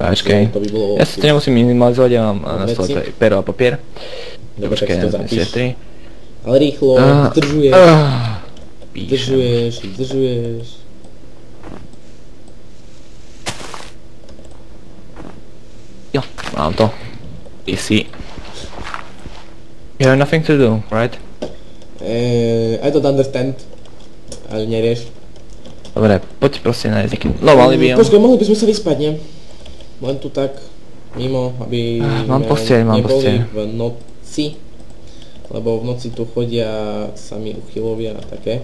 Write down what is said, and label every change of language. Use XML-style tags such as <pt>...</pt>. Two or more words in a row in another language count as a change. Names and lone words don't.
<sk>Počkej, ja si to nemusím minimalizovať, ja mám na stole pero a papier. Dobre, tak si to zapíš. Ale rýchlo, zdržuješ. Jo, mám to.</sk> <en>Easy. You have nothing to do, right? I don't understand.</en> <sk>Ale nerieš. Dobre, poď proste nájsť nejaký... No, mali by... Počkaj, mohli by sme sa vyspať, nie? Len tu tak, mimo, aby mám postieľ. neboli v noci. Lebo v noci tu chodia sami uchylovia a také.</sk>